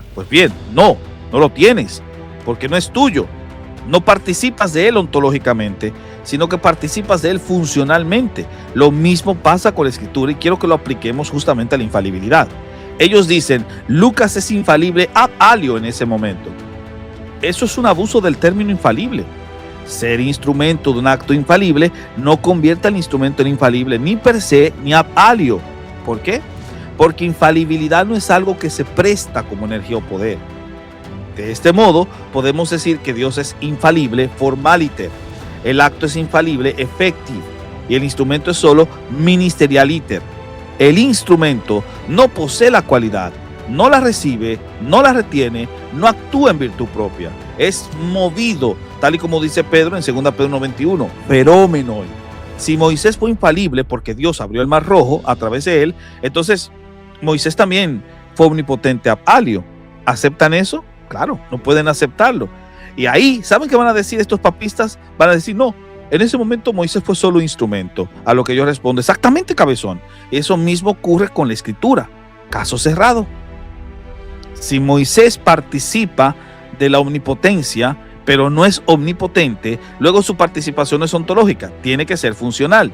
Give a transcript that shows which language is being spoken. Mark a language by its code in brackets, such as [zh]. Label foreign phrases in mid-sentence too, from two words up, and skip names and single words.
[es] Pues bien, no lo tienes, porque no es tuyo. No participas de él ontológicamente, sino que participas de él funcionalmente. Lo mismo pasa con la Escritura y quiero que lo apliquemos justamente a la infalibilidad. Ellos dicen, Lucas es infalible [la] ab alio [es] en ese momento. Eso es un abuso del término infalible. Ser instrumento de un acto infalible no convierte al instrumento en infalible ni [la] per se [es] ni [la] ab alio. [es] ¿Por qué? Porque infalibilidad no es algo que se presta como energía o poder. De este modo, podemos decir que Dios es infalible formaliter, el acto es infalible effective y el instrumento es solo ministerialiter. El instrumento no posee la cualidad, no la recibe, no la retiene, no actúa en virtud propia. Es movido, tal y como dice Pedro en 2 Pedro 1:21, feromenoi. Si Moisés fue infalible porque Dios abrió el mar rojo a través de él, entonces Moisés también fue omnipotente [la] ab alio. [es] ¿Aceptan eso? Claro, no pueden aceptarlo. Y ahí, ¿saben qué van a decir estos papistas? Van a decir, no, en ese momento Moisés fue solo instrumento. A lo que yo respondo, exactamente, cabezón. Eso mismo ocurre con la Escritura. Caso cerrado. Si Moisés participa de la omnipotencia, pero no es omnipotente, luego su participación no es ontológica, tiene que ser funcional.